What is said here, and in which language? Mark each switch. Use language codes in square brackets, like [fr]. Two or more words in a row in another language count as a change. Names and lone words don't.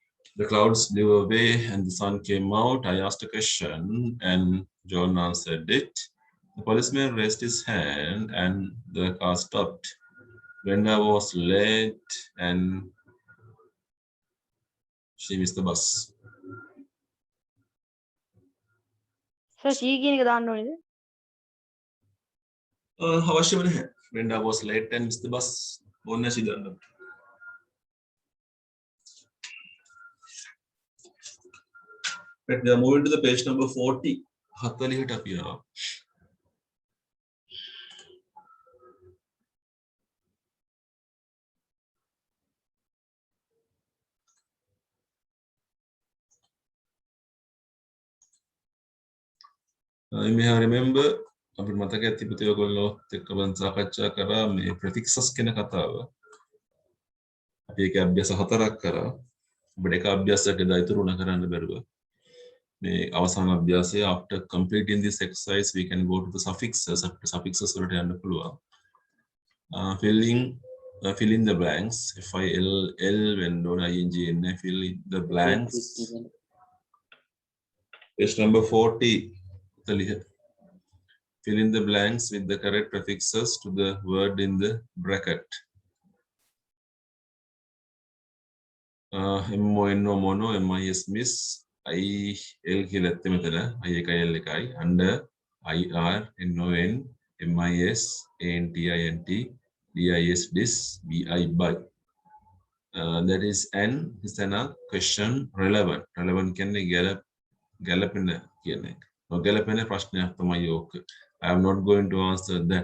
[en] The clouds blew away and the sun came out. I asked a question and John answered it. The policeman raised his hand and the car stopped. Brenda was late and she missed the bus. [si] සර් C කියන එක දාන්න ඕනේද? අවශ්‍යම නැහැ. [en] Brenda was late and missed the bus. [si] ඕනේ නැසි දාන්න. [en] Right, we are moving to the page number 40. [si] 40ට අපි යනවා. [en] You may have remember [si] අපිට මතක ඇති පුතේ ඔයගොල්ලෝ එක්ක මම සාකච්ඡා කරා මේ prefixes කියන කතාව. අපි ඒක අභ්‍යාස 4ක් කරා. අපිට එක අභ්‍යාසයක් එදා ඉතුරු වුණා කරන්න බැරුව. මේ අවසාන අභ්‍යාසය [en] after completing this exercise we can go to the suffixes. [si] අපිට suffixes වලට යන්න පුළුවන්. [en] Fill in the blanks. F-I-L-L when don't I-N-G-N. Fill in the blanks. Page number 40. Fill in the blanks with the correct prefixes to the word in the bracket. M-O-N-O mono, M-I-S miss, [si] I-L කියලත් මෙතන I එකයි L එකයි [en] under I-R N-O-N M-I-S A-N-T-I-N-T D-I-S dis B-I by. That is N is an question relevant. [si] Relevant කියන්නේ ගැලපෙන කියන එක. නොගැලපෙන ප්‍රශ්නයක් තමයි ඕක. [en] I am not going to answer that.